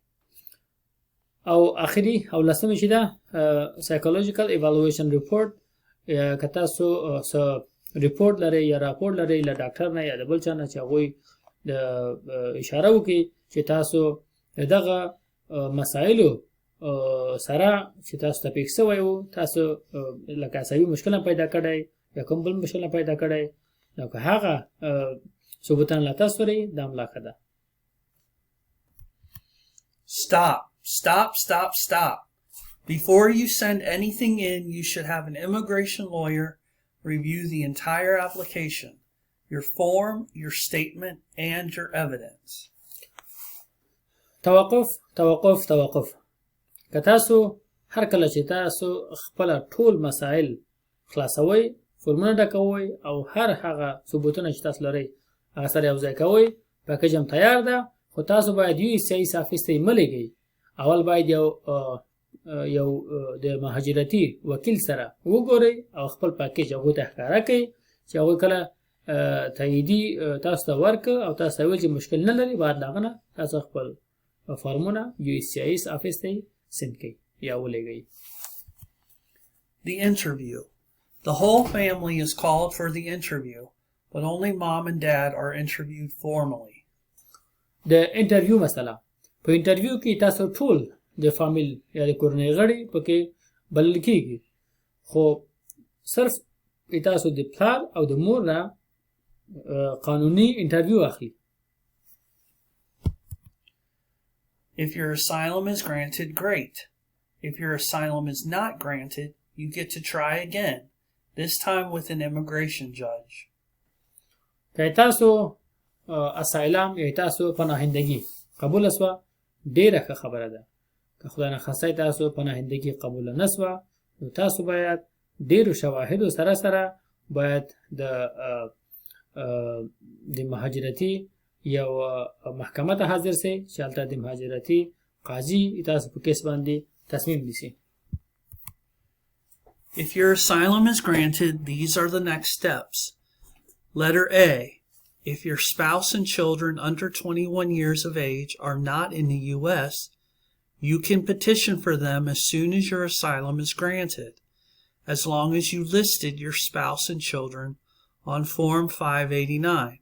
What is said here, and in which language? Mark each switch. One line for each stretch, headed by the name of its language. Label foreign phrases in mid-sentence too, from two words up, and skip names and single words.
Pashto: او آخري او لسمه چې ده
English: psychological evaluation report,
Pashto: که تاسو ریپورټ لري یا راپور لري له ډاکټر نه یا د بل چا نه چې هغوی د اشاره وکړي چې تاسو دغه مسایلو سره چې تاسو ته پیښ شوی وو، تاسو لکه عصبي مشکل هم پیدا کړی یا کوم بل مشکل هم پیدا کړی، نو که هغه ثبوتان له تاسو لري دا هم لا ښه ده.
English: Stop. Before you send anything in, you should have an immigration lawyer review the entire application, your form, your statement, and your evidence.
Pashto: توقف. که تاسو هر کله چې تاسو خپل ټول مسائل خلاصوي، فورمونه ډکوي او هر هغه ثبوتونه چې تاسو لري هغه سره یو ځای کوئ، پاکیج هم تیار ده، خو تاسو باید USCIS آفیس ته یې ملیږئ. اول باید یو د مهاجرتي وکیل سره وګورئ او خپل پاکیج هغوی ته ښکاره کړئ چې هغوی کله تاییدي تاسو ته ورکړه او تاسو ته ویل چې مشکل نه لري، بعد د هغه نه تاسو خپل فارمونه USCIS آفیس ته یې سند کړئ یا ولیږئ.
English: The interview. The whole family is called for the interview, but only mom and dad are interviewed formally.
Pashto: د انټرویو مسله، په انټرویو کې تاسو ټول د فامیل یا د کورنۍ غړي پکې بلل کېږي، خو صرف تاسو د پلار او د مور نه قانوني انټرویو اخلي.
English: If your asylum is granted, great. If your asylum is not granted, you get to try again, this time with an immigration judge.
Pashto: که تاسو اسایلم یا تاسو پناهندگی قبول شوه، ډیره ښه خبره ده. که خدای نخواسته تاسو پناهندگی قبول نشوه، نو تاسو باید ډیرو شواهدو سره باید د مهاجرتي یو محکمه ته حاضر شئ چې هلته د مهاجرتي قاضي تاسو په کیس باندې تصمیم نیسي.
English: If your asylum is granted, these are the next steps. Letter A. If your spouse and children under 21 years of age are not in the U.S., you can petition for them as soon as your asylum is granted, as long as you listed your spouse and children on Form 589.